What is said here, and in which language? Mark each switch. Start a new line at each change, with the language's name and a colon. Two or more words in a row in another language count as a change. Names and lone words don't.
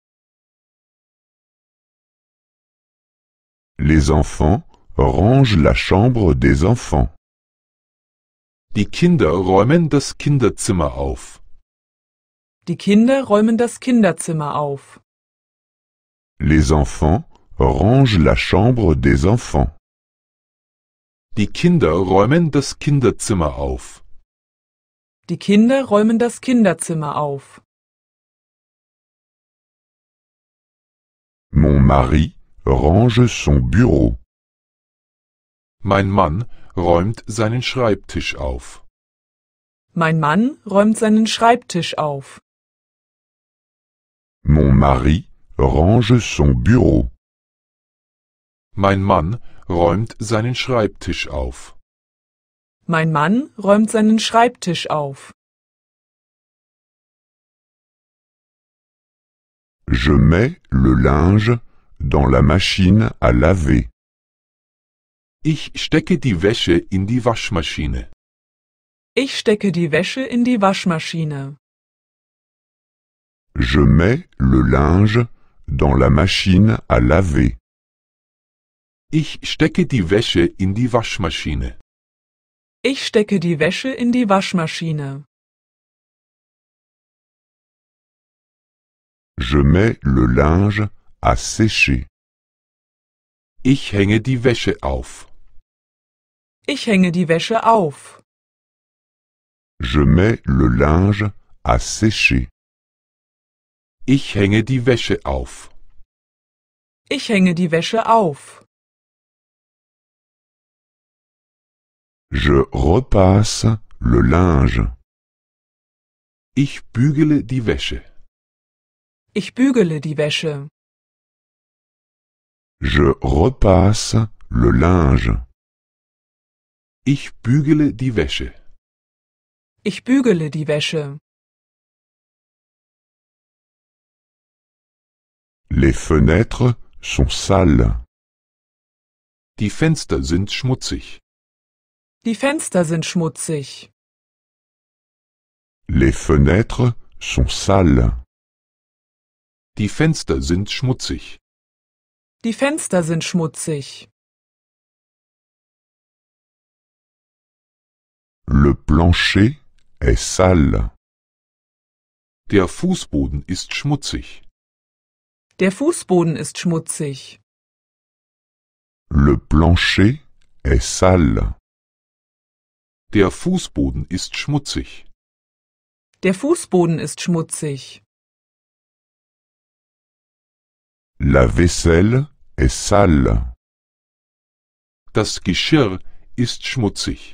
French: Les enfants rangent la chambre des enfants.
German: Die Kinder räumen das Kinderzimmer auf. Die Kinder räumen das Kinderzimmer auf.
French: Les enfants rangent la chambre des enfants.
German: Die Kinder räumen das Kinderzimmer auf. Die Kinder räumen das Kinderzimmer auf.
French: Mon mari range son bureau.
German: Mein Mann räumt seinen Schreibtisch auf. Mein Mann räumt seinen Schreibtisch auf.
French: Mon mari range son bureau.
German: Mein Mann räumt seinen Schreibtisch auf. Mein Mann räumt seinen Schreibtisch auf.
French: Je mets le linge dans la machine à laver.
German: Ich stecke die Wäsche in die Waschmaschine. Ich stecke die Wäsche in die Waschmaschine.
French: Je mets le linge dans la machine à laver.
German: Ich stecke die Wäsche in die Waschmaschine. Ich stecke die Wäsche in die Waschmaschine.
French: Je mets le linge à sécher.
German: Ich hänge die Wäsche auf. Ich hänge die Wäsche auf.
French: Je mets le linge à sécher.
German: Ich hänge die Wäsche auf. Ich hänge die Wäsche auf.
French: Je repasse le linge.
German: Ich bügele die Wäsche. Ich bügele die Wäsche.
French: Je repasse le linge.
German: Ich bügele die Wäsche. Ich bügele die Wäsche.
French: Les fenêtres sont sales.
German: Die Fenster sind schmutzig. Die Fenster sind schmutzig.
French: Les fenêtres sont sales.
German: Die Fenster sind schmutzig. Die Fenster sind schmutzig.
French: Le plancher est sale.
German: Der Fußboden ist schmutzig. Der Fußboden ist schmutzig.
French: Le plancher est sale.
German: Der Fußboden ist schmutzig. Der Fußboden ist schmutzig.
French: La vaisselle est sale.
German: Das Geschirr ist schmutzig.